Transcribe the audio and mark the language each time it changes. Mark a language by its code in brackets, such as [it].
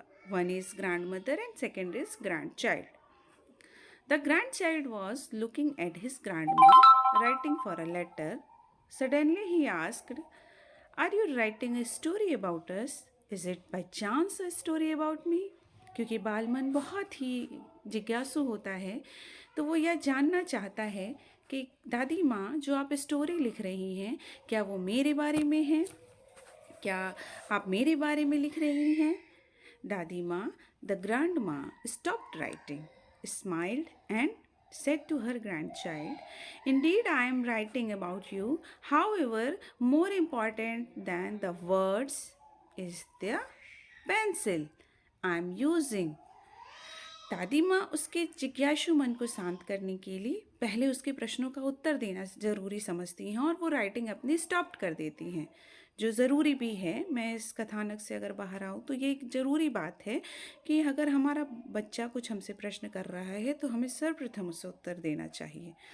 [en] One is grandmother and second is grandchild. The grandchild was looking at his grandma writing for a letter. Suddenly he asked, "Are you writing a story about us? Is it by chance a story about me?" [hi] क्योंकि बालमन बहुत ही जिज्ञासु होता है, तो वो यह जानना चाहता है कि दादी माँ जो आप स्टोरी लिख रही हैं, क्या वो मेरे बारे में है? क्या आप मेरे बारे में लिख रही हैं? [en] दादी माँ, the grandma stopped writing, smiled and said to her grandchild, "Indeed, I am writing about you. However, more important than the words is the pencil I am using." [hi] दादी माँ उसके जिज्ञासु मन को शांत करने के लिए पहले उसके प्रश्नों का उत्तर देना ज़रूरी समझती हैं और वो राइटिंग अपनी स्टॉप कर देती हैं, जो ज़रूरी भी है। मैं इस कथानक से अगर बाहर आऊँ तो ये एक ज़रूरी बात है कि अगर हमारा बच्चा कुछ हमसे प्रश्न कर रहा है तो हमें सर्वप्रथम उसे उत्तर देना चाहिए।